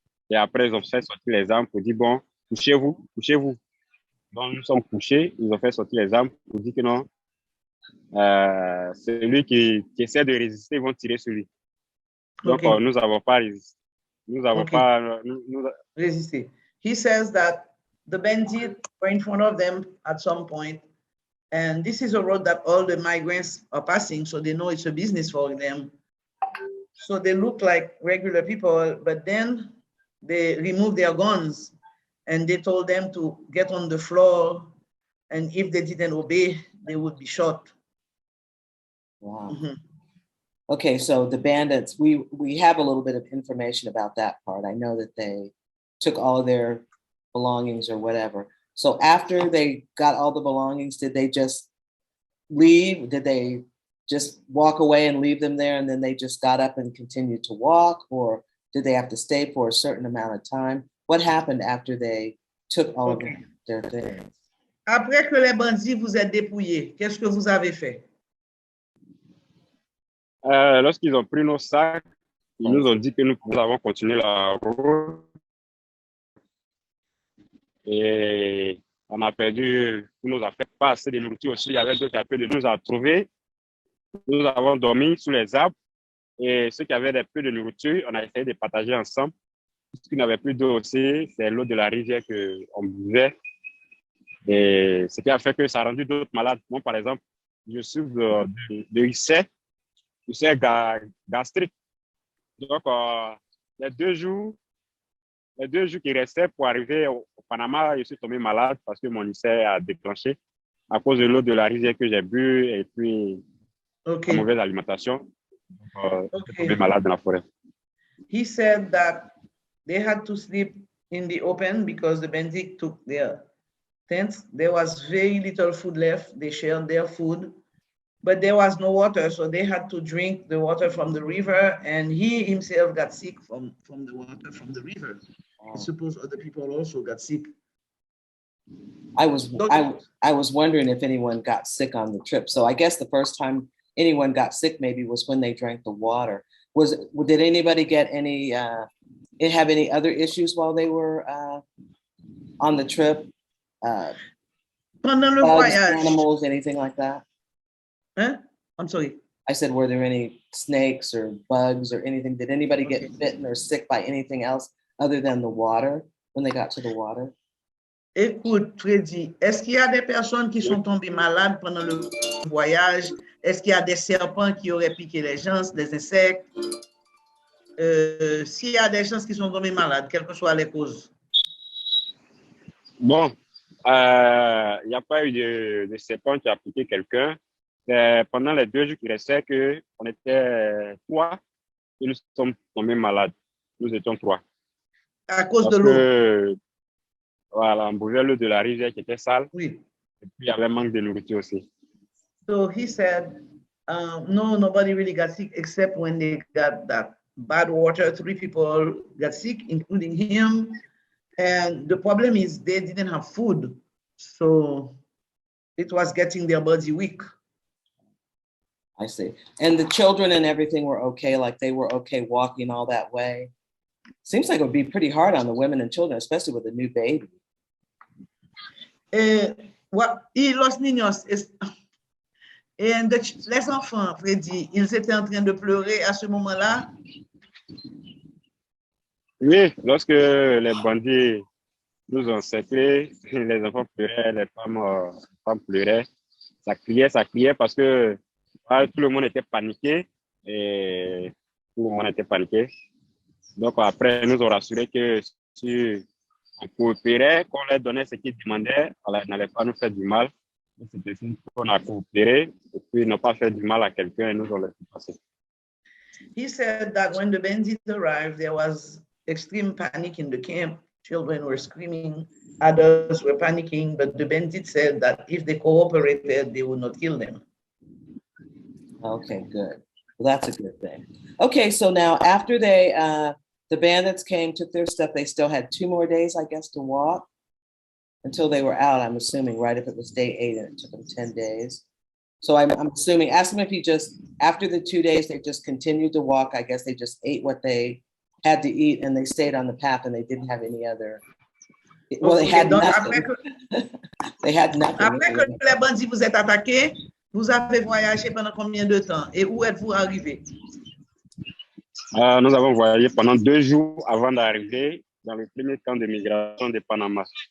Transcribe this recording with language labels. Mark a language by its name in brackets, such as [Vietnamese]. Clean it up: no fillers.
[French] Et après, ils ont fait sortir les armes pour dire, bon, couchez-vous. Donc, nous sommes couchés, ils ont fait sortir les armes pour dire que non, celui qui essaie de résister, ils vont tirer sur lui. Donc, [English] Okay. [French] nous n'avons pas résisté. Nous n'avons [English] Okay. [French] pas Résisté. [English] He says that the bandits were in front of them at some point, and this is a road that all the migrants are passing, so they know it's a business for them. So they look like regular people, but then they removed their guns and they told them to get on the floor, and if they didn't obey, they would be shot. Wow. Mhm. Okay, so the bandits, we have a little bit of information about that part. I know that they took all of their belongings or whatever. So after they got all the belongings, did they just leave? Did they just walk away and leave them there and then they just got up and continued to walk? Or did they have to stay for a certain amount of time? What happened after they took all Okay. of their things? [French] Après que les bandits vous aient dépouillés, qu'est-ce que vous avez fait? lorsqu'ils ont pris nos sacs, ils nous ont dit que nous avons continué la route. Et on a perdu tous nos affaires, pas assez de nourriture aussi. Il y avait d'autres affaires de nous à trouver. Nous avons dormi sous les arbres. Et ceux qui avaient des peu de nourriture, on a essayé de partager ensemble. Ceux qui n'avaient plus d'eau aussi, c'est l'eau de la rivière qu'on buvait. Et ce qui a fait que ça a rendu d'autres malades. Moi, par exemple, je souffre de ulcère gastrique. Donc, les deux jours qui restaient pour arriver au Panama, je suis tombé malade parce que mon ulcère a déclenché à cause de l'eau de la rivière que j'ai bu et puis la mauvaise alimentation. Donc, je suis tombé malade dans la forêt. [English] He said that they had to sleep in the open because the bandits took their tents. There was very little food left. They shared their food, but there was no water, so they had to drink the water from the river, and he himself got sick from the water from the river. I suppose other people also got sick. I was wondering if anyone got sick on the trip. So I guess the first time anyone got sick maybe was when they drank the water. Did anybody get any have any other issues while they were on the trip? [French] Pendant le [English] Bugs, [French] voyage. [English] animals, anything like that? Hein? I'm sorry. I said, were there any snakes or bugs or anything? Did anybody get bitten or sick by anything else other than the water when they got to the water? [French] Écoute, Freddy, est-ce qu'il y a des personnes qui sont tombées malades pendant le voyage? Est-ce qu'il y a des serpents qui auraient piqué les gens, des insectes? S'il y a des gens qui sont tombés malades, quelles que soient les causes? Bon, il n'y a pas eu de serpent qui a piqué quelqu'un. Pendant les 2 jours qui restaient, on était 3 et nous sommes tombés malades. Nous étions 3. À cause de l'eau? Voilà, on buvait l'eau de la rivière qui était sale. Oui. Et puis il y avait un manque de nourriture aussi. [English] So he said, no, nobody really got sick except when they got that bad water. 3 people got sick, including him. And the problem is they didn't have food. So it was getting their body weak. I see. And the children and everything were okay, like they were okay walking all that way? Seems like it would be pretty hard on the women and children, especially with a new baby. [Spanish] Los niños, [French] les enfants, Freddy, ils étaient en train de pleurer à ce moment-là? Oui, lorsque les bandits nous ont cerclés, les enfants pleuraient, les femmes pleuraient. Ça criait parce que tout le monde était paniqué. Donc après, nous ont rassuré que si on coopérait, qu'on leur donnait ce qu'ils demandaient, on n'allait pas nous faire du mal. C'était ainsi qu'on a coopéré et puis ne pas faire du mal à quelqu'un et nous on laissé passer. [English] He said that when the bandits arrived, there was extreme panic in the camp. Children were screaming, adults were panicking, but the bandits said that if they cooperated, they would not kill them. Okay, good. Well, that's a good thing. Okay, so now after the bandits came, took their stuff, they still had 2 more days, I guess, to walk until they were out, I'm assuming, right? If it was day 8 and it took them 10 days. So I'm assuming, ask them if he just, after the 2 days, they just continued to walk. I guess they just ate what they had to eat and they stayed on the path and they didn't have any other, well, they had nothing. They had nothing. [French] Après que les bandits vous êtes attaqués, vous avez voyagé pendant combien de temps et où êtes-vous arrivé? Nous avons voyagé pendant 2 jours avant d'arriver dans le premier camp de migration de Panama.